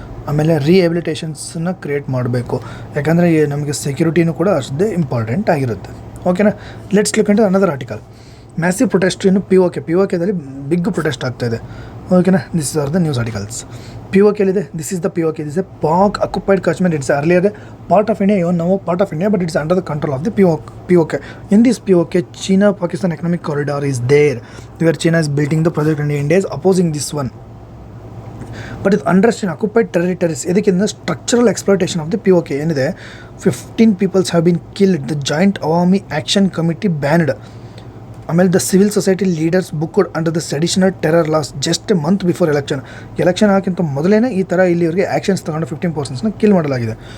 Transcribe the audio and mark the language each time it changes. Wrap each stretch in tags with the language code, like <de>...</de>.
<kn>ಆಮೇಲೆ ರಿಹ್ಯಾಬಿಲಿಟೇಷನ್ಸನ್ನ ಕ್ರಿಯೇಟ್ ಮಾಡಬೇಕು. ಯಾಕಂದರೆ ನಮಗೆ ಸೆಕ್ಯೂರಿಟಿನೂ ಕೂಡ ಅಷ್ಟೇ ಇಂಪಾರ್ಟೆಂಟ್ ಆಗಿರುತ್ತೆ. ಓಕೆನಾ?</kn> <en>Let's look into another article. Massive protest ಇನ್ನು POKದಲ್ಲಿ big protest</en> <kn>ಆಗ್ತಾಯಿದೆ.</kn> <en>ಓಕೆನಾ? This are the news articles. POK</en> <kn>ಎಲ್ಲಿದೆ?</kn> <en>This is the POK. This a Pak occupied Kashmir. It's earlier part of India, even ನಾವು part of India, but it's under the control of the POK. In this POK, China-Pakistan economic corridor is there, where China is building the project and India is opposing this one. But it's unrest in occupied territories. ಇದಕ್ಕಿಂತ structural exploitation of the POK ಏನಿದೆ, 15 peoples have been killed. The joint Awami action committee banned. ಆಮೇಲೆ the civil society leaders booked under the seditional terror laws just a month before election</en> <kn>ಹಾಕಿಂತ ಮೊದಲೇ ಈ ಥರ ಇಲ್ಲಿವರೆಗೆ actions ತಗೊಂಡು 15 ಪರ್ಸನ್ಸ್ನ kill ಮಾಡಲಾಗಿದೆ.</kn>